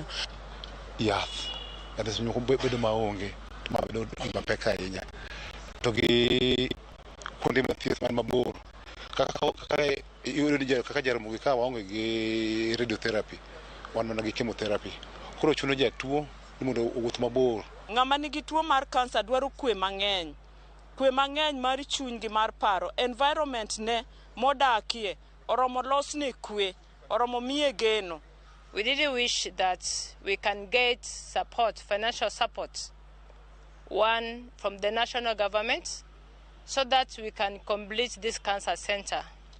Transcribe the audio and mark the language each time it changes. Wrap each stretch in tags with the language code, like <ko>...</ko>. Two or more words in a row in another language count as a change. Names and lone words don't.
<luo>Yath kata senyuko bedo maonge ma bedo gima pek ahinya, to gi kuonde mathieth man mabor kaka Jaramogi ka waonge gi radiotherapy, wan mana gi chemotherapy, koro chuno jatuo ni mondo owuoth mabor. Ng'ama nigi tuo mar kansa dwaro kwe mang'eny mar chuny gi mar paro. Environment ne modakie oromo losne kwe, oromo miye geno.</luo> <en>We really wish that we can get support, financial support, one from the national government, so that we can complete this cancer center.</en>